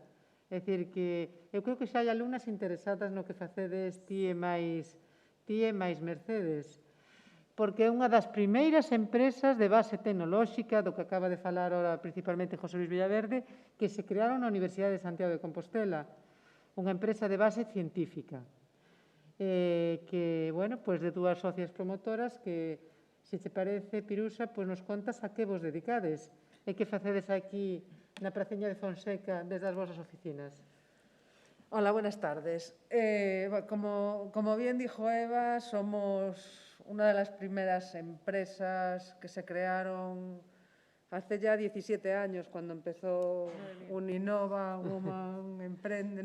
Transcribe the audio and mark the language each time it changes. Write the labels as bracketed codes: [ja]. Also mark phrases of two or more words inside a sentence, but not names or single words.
[gl] É dicir, que eu creo que xa hai alumnas interesadas no que facedes ti e máis Mercedes, porque é unha das primeiras empresas de base tecnolóxica, do que acaba de falar ahora principalmente José Luis Villaverde, que se crearon na Universidade de Santiago de Compostela, unha empresa de base científica, que, bueno, pois de dúas socias promotoras que, se te parece, Pirusa, pois nos contas a que vos dedicades e que facedes aquí na Praciña de Fonseca desde as vosas oficinas. [es] Hola, buenas tardes. Como bien dijo Eva, somos una de las primeras empresas que se crearon hace ya 17 años, cuando empezó Uninova, Woman Emprende.